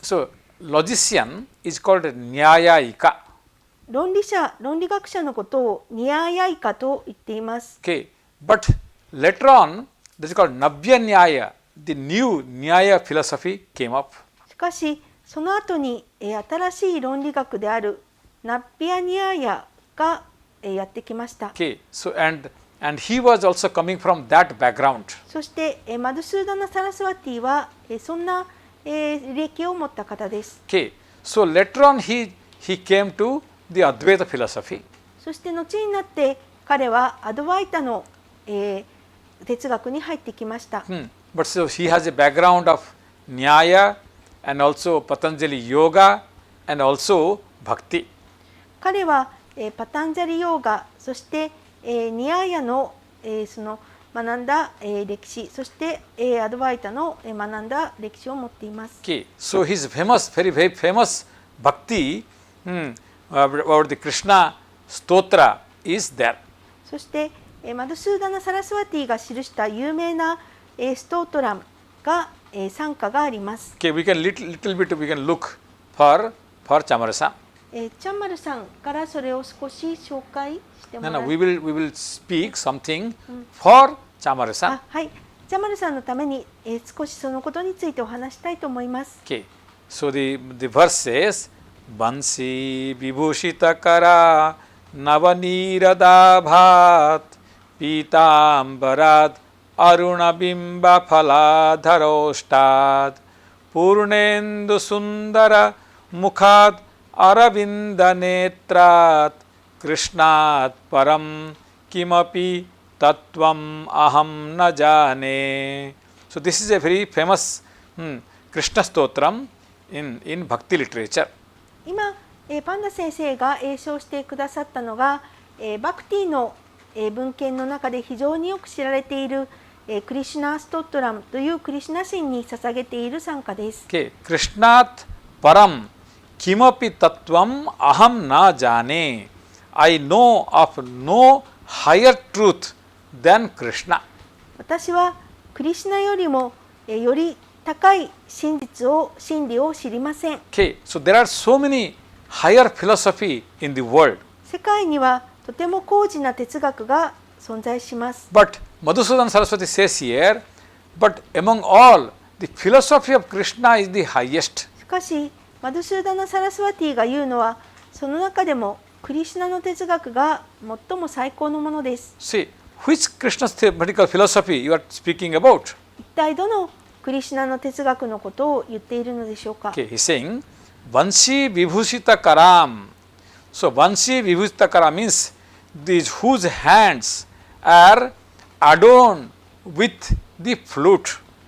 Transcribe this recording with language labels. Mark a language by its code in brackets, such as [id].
[en] So, logician is called Nyayayika. [ja] 論理学者のことをニアヤイカと言っています。 [en] Okay, but later on, this is called Nabya Nyaya. The new Nyaya philosophy came up. [ja] しかしその後に、新しい論理学であるナッピアニアヤが、やってきました。 [en] Okay, so and he was also coming from that background. [ja] そして、マドゥスーダナ・サラスワティは、そんな、歴を持った方です。 [en] Okay, so later on he came to the Advaita philosophy. [ja] そして後になって彼はアドワイタの、哲学に入ってきました。 [en] But so he has a background of Nyaya and also Patanjali Yoga and also Bhakti. [ja] 彼は、パタンジャリヨーガ、そして、ニアーヤの、その学んだ、歴史、そして、アドワイタの、学んだ歴史を持っています。 [en] Okay, so his very famous Bhakti about the Krishna Stotra is there. [ja] そして、マドゥスーダナ・サラスワティが記した有名な、ストートラムが、賛歌があります。 [en] Okay, we can little bit we can look for Chamara-san. [ja] チャンマルさんからそれを少し紹介してもら [en] No, [ja] い [en] we will speak something for Chamara-san. [ja] はい、チャンマルさんのために、少しそのことについてお話したいと思います。 [en] Okay, so the verse says, [sa] Bansi Vibhushita Kara Navanirada Bhat Pitambarad Aruna Bimba Phaladharostad Purnendu Sundara Mukhad Aravinda Netrat Krishnat Param Kimapi Tattvam Aham Na Jane. [en] So this is a very famous Krishna Stotram in Bhakti literature. [ja] 今、パンダ先生が詠唱してくださったのが、バクティの、文献の中で非常によく知られている、クリシュナストットラムというクリシュナ神に捧げている賛歌です。 [sa] Okay, Krishnat Param Kimapi Tattvam Aham Na Jane. [en] I know of no higher truth than Krishna. [ja] 私はクリシュナよりも、より高い真理を知りません。 [en] Okay, so there are so many higher philosophy in the world. [ja] 世界にはとても高次な哲学が存在します。 [en] But Madhusudan Saraswati says here, but among all, the philosophy of Krishna is the highest. [ja] しかしマドゥスーダナ・サラスワティが言うのは、その中でもクリシュナの哲学が最も最高のものです。 [en] See, which Krishna's theoretical philosophy you are speaking about? [ja] 一体どのクリシュナの哲学のことを言っているのでしょうか。 [en] Okay, he's saying, [sa] Vanshi Vibhushita Karam. [en] So, [sa] Vanshi Vibhushita Karam [en] means these whose hands are adorned with the flute.